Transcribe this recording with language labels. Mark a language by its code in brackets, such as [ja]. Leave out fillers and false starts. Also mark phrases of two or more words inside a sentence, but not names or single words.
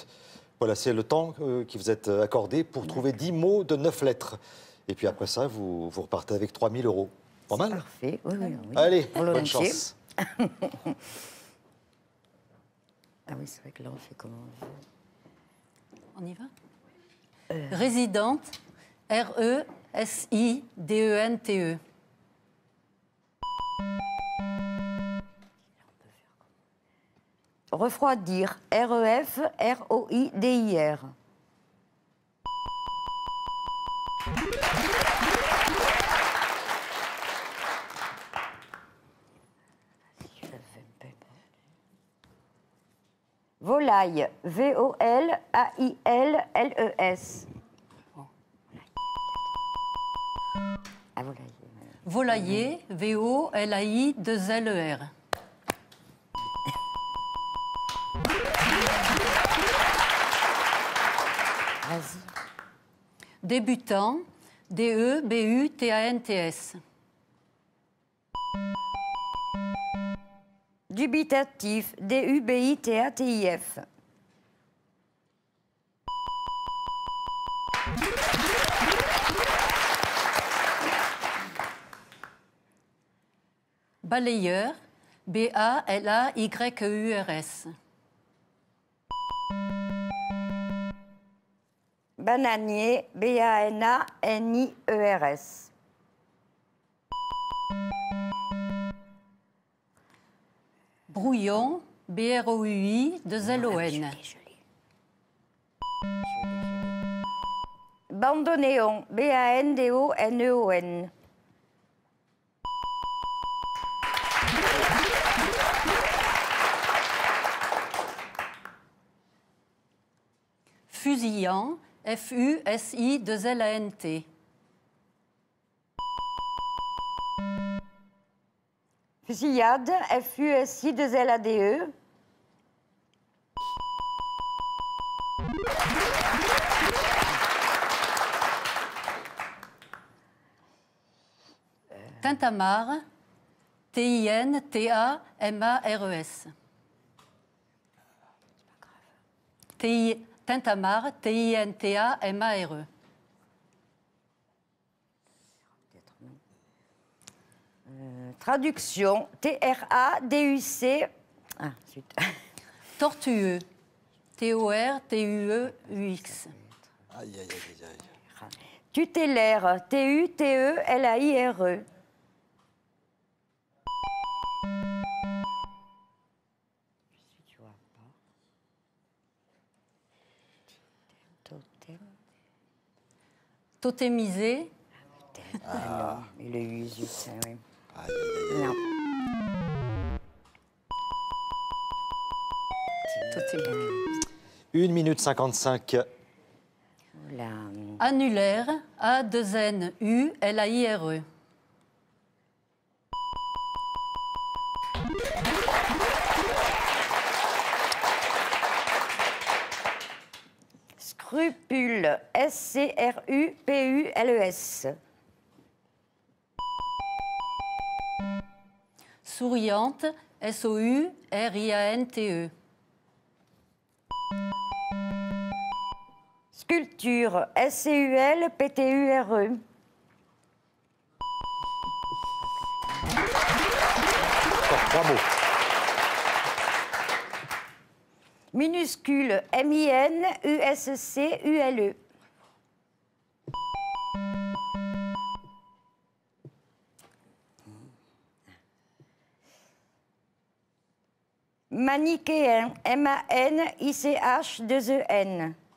[fr] Voilà, c'est le temps qui vous est accordé pour trouver 10 mots de 9 lettres. Et puis après ça, vous repartez avec 3000 €. Pas mal? Parfait. Oui, oui, oui. Allez, bonne Volontiers. chance. Ah oui, c'est vrai que là, on fait comment? On y va Résidente, R-E-S-I-D-E-N-T-E. Refroidir. R-E-F-R-O-I-D-I-R. Volaille. V-O-L-A-I-L-L-E-S. Ah, volaille. Volailler, V-O-L-A-I-2-L-E-R. Vas-y. Débutant, D-E-B-U-T-A-N-T-S. Dubitatif. D-U-B-I-T-A-T-I-F. Balayeur, B-A-L-A-Y-E-U-R-S. Bananier, B-A-N-A-N-I-E-R-S. Brouillon, B-R-O-U-I, 2-L-O-N. Bandoneon, B-A-N-D-O-N-E-O-N. Fusillant, F-U-S-I-2-L-A-N-T. Fusillade, F-U-S-I-2-L-A-D-E. Tintamarre, T-I-N-T-A-M-A-R-E-S. Tintamarre, T-I-N-T-A-M-A-R-E. Traduction, T-R-A-D-U-C. Ah, zut. Tortueux, T-O-R-T-U-E-U-X. Aïe, aïe, aïe, aïe. Tutélaire, T-U-T-E-L-A-I-R-E. Totémisé, Non, il est usé, ça, oui. Aïe, aïe, aïe. Non. totémisé. 1 minute 55. Là, Annulaire, A-2-N-U-L-A-I-R-E. Scrupule, S-C-R-U-P-U-L-E-S. Souriante, S-O-U-R-I-A-N-T-E. Sculpture, S-C-U-L-P-T-U-R-E. Encore 3 mots. Minuscule, M-I-N-U-S-C-U-L-E. Manichéen, M-A-N-I-C-H-2-E-N.